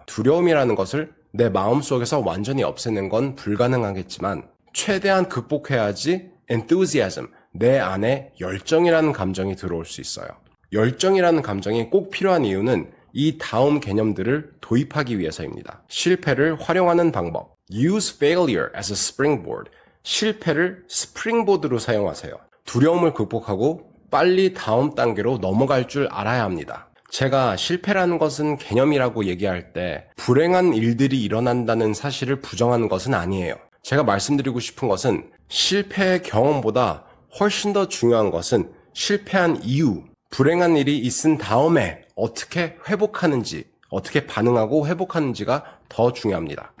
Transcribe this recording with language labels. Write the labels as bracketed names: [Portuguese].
[Korean] 두려움이라는 것을 내 마음속에서 완전히 없애는 건 불가능하겠지만 최대한 극복해야지 enthusiasm, 내 안에 열정이라는 감정이 들어올 수 있어요. 열정이라는 감정이 꼭 필요한 이유는 이 다음 개념들을 도입하기 위해서입니다. 실패를 활용하는 방법. [English] Use failure as a springboard. [Korean] 실패를 스프링보드로 사용하세요. 두려움을 극복하고 빨리 다음 단계로 넘어갈 줄 알아야 합니다. 제가 실패라는 것은 개념이라고 얘기할 때 불행한 일들이 일어난다는 사실을 부정하는 것은 아니에요. 제가 말씀드리고 싶은 것은 실패의 경험보다 훨씬 더 중요한 것은 실패한 이후, 불행한 일이 있은 다음에 어떻게 회복하는지, 어떻게 반응하고 회복하는지가 더 중요합니다.